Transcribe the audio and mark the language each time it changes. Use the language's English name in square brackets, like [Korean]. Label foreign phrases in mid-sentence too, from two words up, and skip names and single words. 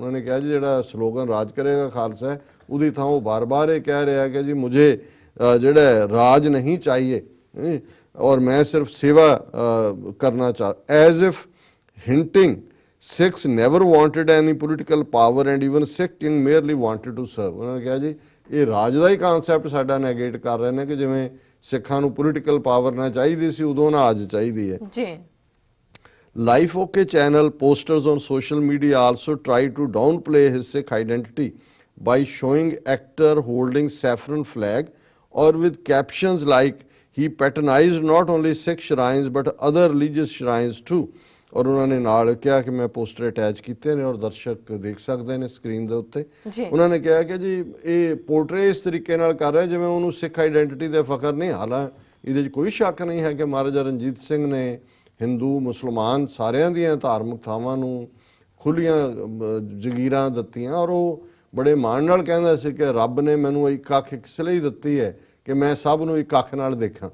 [Hindi] उन्होंने कहा जी [Punjabi] ਜਿਹੜਾ ਸਲੋਗਨ ਰਾਜ ਕਰੇਗਾ ਖਾਲਸਾ ਹੈ ਉਹਦੀ ਥਾਂ ਉਹ ਬਾਰ-ਬਾਰ ਇਹ ਕਹਿ ਰਿਹਾ ਕਿ ਜੀ मुझे ਜਿਹੜਾ ਰਾਜ [Hindi] नहीं चाहिए और मैं सिर्फ सेवा करना चाहता। [English] as if hinting Sikhs never wanted any political power and even Sikh king merely wanted to serve। [Hindi] उन्होंने कहा जी [Punjabi] ਇਹ ਰਾਜ ਦਾ ਹੀ ਕਾਨਸੈਪਟ ਸਾਡਾ ਨੈਗੇਟ ਕਰ ਰਹੇ ਨੇ ਕਿ ਜਿਵੇਂ ਸਿੱਖਾਂ ਨੂੰ ਪੋਲੀਟੀਕਲ ਪਾਵਰ ਨਾ ਚਾਹੀਦੀ ਸੀ ਉਦੋਂ ਨਾ ਅੱਜ ਚਾਹੀਦੀ ਹੈ ਜੀ। [English] Life OK channel posters on social media also try to downplay his Sikh identity by showing actor holding saffron flag or with captions like he patronized not only Sikh shrines but other religious shrines too। [Punjabi] ਔਰ ਉਹਨਾਂ ਨੇ ਨਾਲ ਕਿਹਾ ਕਿ ਮੈਂ ਪੋਸਟਰ ਅਟੈਚ ਕੀਤੇ ਨੇ ਔਰ ਦਰਸ਼ਕ ਦੇਖ ਸਕਦੇ ਨੇ ਸਕਰੀਨ ਦੇ ਉੱਤੇ। ਉਹਨਾਂ ਨੇ ਕਿਹਾ ਕਿ ਜੀ ਇਹ ਪੋਰਟਰੇ ਇਸ ਤਰੀਕੇ ਨਾਲ ਕਰ ਰਿਹਾ ਜਿਵੇਂ ਉਹਨੂੰ ਸਿੱਖ ਆਈਡੈਂਟੀਟੀ ਦੇ ਫਖਰ ਨਹੀਂ। ਹਾਲਾਂਕਿ ਇਹਦੇ 'ਚ ਕੋਈ ਸ਼ੱਕ ਨਹੀਂ ਹੈ ਕਿ ਮਹਾਰਾਜਾ ਰਣਜੀਤ ਸਿੰਘ ਨੇ ਹਿੰਦੂ ਮੁਸਲਮਾਨ ਸਾਰਿਆਂ ਦੀਆਂ ਧਾਰਮਿਕ ਥਾਵਾਂ ਨੂੰ ਖੁੱਲੀਆਂ ਜਗੀਰਾਂ ਦਿੱਤੀਆਂ ਔਰ ਉਹ ਬੜੇ ਮਾਣ ਨਾਲ ਕਹਿੰਦਾ ਸੀ ਕਿ ਰੱਬ ਨੇ ਮੈਨੂੰ ਇੱਕ ਅੱਖ ਇਸ ਲਈ ਦਿੱਤੀ ਹੈ ਕਿ ਮੈਂ ਸਭ ਨੂੰ ਇੱਕ ਅੱਖ ਨਾਲ ਦੇਖਾਂ।